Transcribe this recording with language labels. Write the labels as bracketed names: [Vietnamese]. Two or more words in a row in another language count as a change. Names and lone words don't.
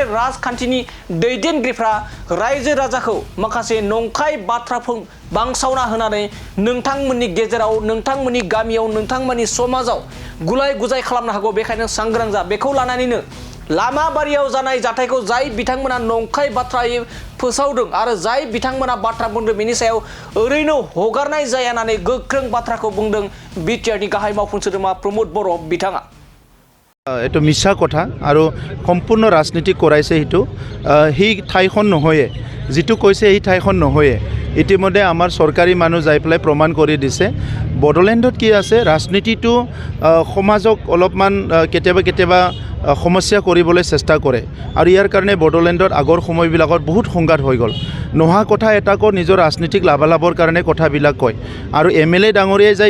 [Bodo] राजखान्थिनि दैदेनगिरिफ्रा रायजो राजाखौ माखासे नंखाय बाथ्रा बांसावना होनानै नोंथांमोननि गेजेराव नोंथांमोननि गामियाव नोंथांमोननि समाजाव गुलाय गुजाय खालामनो हागौ बेखायनो सांग्रां जा बेखौ लानानैनो लामाबारियाव जानाय जाथायखौ जाय बिथांमोना नंखाय बाथ्रायै फोसावदों आरो जाय बिथांमोना बाथ्रा बुंदों बेनि सायाव ओरैनो हगारनाय जाया होननानै गोख्रों बाथ्राखौ बुंदों बिटिआरनि गाहाय मावफुं सोद्रोमा प्रमद बर' बिथाङा [Assamese] এইটো মিছা কথা আৰু সম্পূৰ্ণ ৰাজনীতি কৰাইছে সেইটো সেই ঠাইখন নহয়ে যিটো কৈছে এই ঠাইখন নহয়ে ইতিমধ্যে আমাৰ চৰকাৰী মানুহ যাই পেলাই প্ৰমাণ কৰি দিছে বড়োলেণ্ডত কি আছে ৰাজনীতিটো সমাজক অলপমান কেতিয়াবা সমস্যা কৰিবলৈ চেষ্টা কৰে আৰু ইয়াৰ কাৰণে বড়োলেণ্ডত আগৰ সময়বিলাকত বহুত সংঘাত হৈ গ'ল নোহোৱা কথা এটাকো নিজৰ ৰাজনীতিক লাভালাভৰ কাৰণে কথাবিলাক কয় আৰু এমএলএ ডাঙৰীয়াই যাই